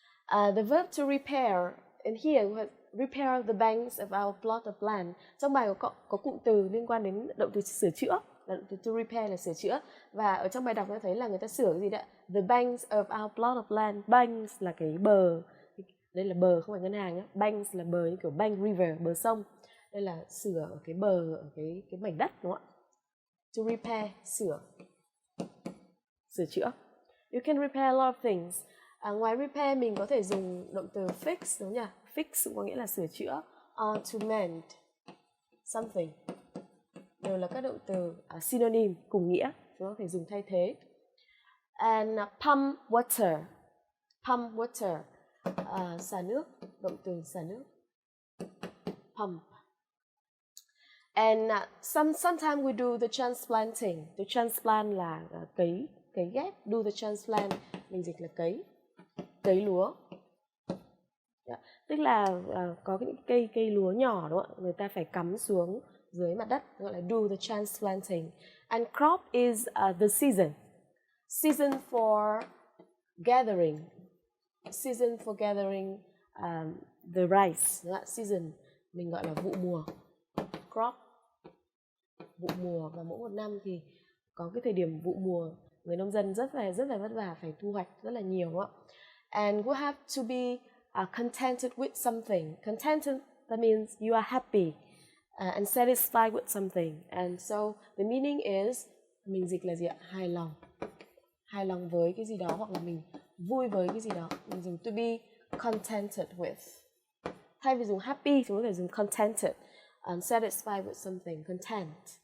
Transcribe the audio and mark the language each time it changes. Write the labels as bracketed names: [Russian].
[English] The verb to repair, and here we have repair the banks of our plot of land. [Vietnamese] Trong bài có cụm từ liên quan đến động từ sửa chữa. [English] To repair [Vietnamese] là sửa chữa. Và ở trong bài đọc ta thấy là người ta sửa cái gì đó. [English] The banks of our plot of land. [Vietnamese] Banks là cái bờ. Đây là bờ, không phải ngân hàng nhé. Banks là bờ như kiểu [English] bank river, [Vietnamese] bờ sông. Đây là sửa ở cái bờ, ở cái mảnh đất, đúng không ạ? [English] To repair, [Vietnamese] sửa chữa. [English] You can repair a lot of things. [Vietnamese] Ngoài repair mình có thể dùng động từ fix, đúng nhỉ? Fix có nghĩa là sửa chữa. [English] Or to mend something. [Vietnamese] đều là các động từ synonym cùng nghĩa, chúng ta có thể dùng thay thế. [English] And pump water, [Vietnamese] xả nước, động từ xả nước, pump. [English] And sometimes we do the transplanting. The transplant [Vietnamese] là cấy ghép. [English] Do the transplant [Vietnamese] mình dịch là cấy lúa. Tức là có những cây lúa nhỏ đúng không ạ? Người ta phải cắm xuống dưới mặt đất, gọi là [English] do the transplanting. And crop is the season. Season for gathering. Season for gathering the rice. [Vietnamese] Đúng không ạ? Season mình gọi là vụ mùa. Crop, vụ mùa, và mỗi một năm thì có cái thời điểm vụ mùa, người nông dân rất là vất vả, phải thu hoạch rất là nhiều đúng không ạ? [English] And we have to be contented with something. Contented, that means you are happy and satisfied with something. And so the meaning is, [Vietnamese] mình dịch là gì ạ? Hài lòng. Hài lòng với cái gì đó, hoặc là mình vui với cái gì đó. Mình dùng [English] to be contented with. [Vietnamese] Thay vì dùng happy, chúng ta có thể dùng contented. [English] Satisfied with something, content.